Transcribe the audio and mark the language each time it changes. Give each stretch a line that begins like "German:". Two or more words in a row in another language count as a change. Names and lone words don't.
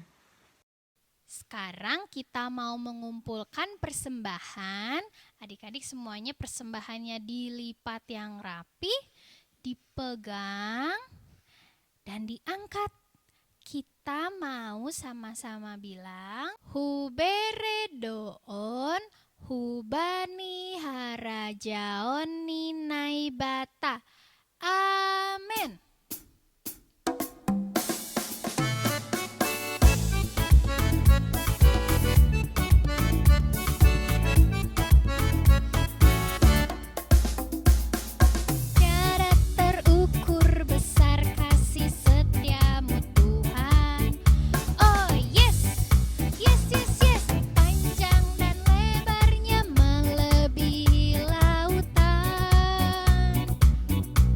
Indonesian: Sekarang kita mau mengumpulkan persembahan. Adik-adik semuanya persembahannya dilipat yang rapi, dipegang, dan diangkat. Kita mau sama-sama bilang,
Batak Simalungun: Hubere doon, hubani harajaon ninai bata.
Indonesian: Amin. Tiada terukur besar kasih setiamu Tuhan.
English: Oh yes, yes, yes, yes.
Indonesian: Panjang dan lebarnya melebihi lautan.